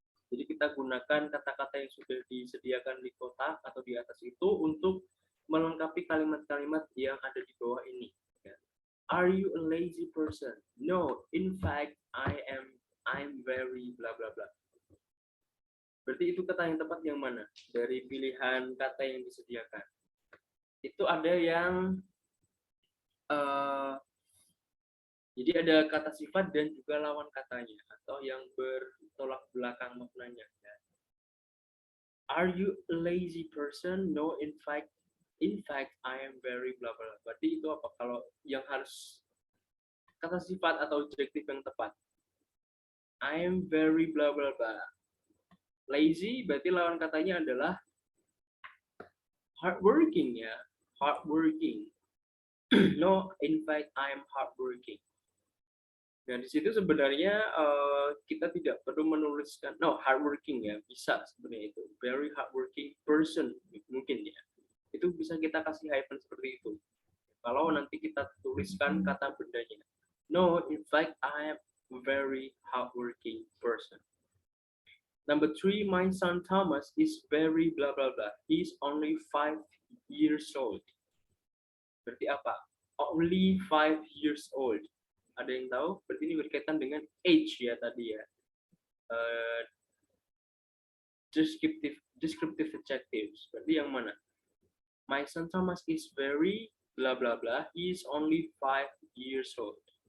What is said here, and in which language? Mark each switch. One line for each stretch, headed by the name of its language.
Indonesian: Jadi kita gunakan kata-kata yang sudah disediakan di kotak atau di atas itu untuk melengkapi kalimat-kalimat yang ada di bawah ini.
English: Are you a lazy person? No, in fact, I'm very bla bla bla.
Indonesian: Berarti itu kata yang tepat yang mana? Dari pilihan kata yang disediakan. Itu ada yang jadi ada kata sifat dan juga lawan katanya atau yang bertolak belakang maknanya.
English: Are you a lazy person? No, in fact, I am very bla bla.
Indonesian: Berarti itu apa? Kalau yang harus kata sifat atau adjektif yang tepat.
English: I am very bla bla bla. Lazy
Indonesian: berarti lawan katanya adalah
English: hardworking ya, hardworking. No, in fact, I am hardworking.
Indonesian: Nah, di situ sebenarnya kita tidak perlu menuliskan, no, hardworking ya, bisa sebenarnya itu.
English: Very hardworking person,
Indonesian: mungkin ya. Itu bisa kita kasih hyphen seperti itu. Kalau nanti kita tuliskan kata bendanya.
English: No, in fact, I am a very hardworking person. Number 3, my son Thomas is very blah blah blah. He's only 5 years old.
Indonesian: Berarti apa?
English: Only 5 years old.
Indonesian: Ada yang tahu? Berarti ini berkaitan dengan age ya tadi ya. Uh, descriptive adjectives. Berarti yang mana?
English: My son Thomas is very bla bla bla. He is only 5 years old.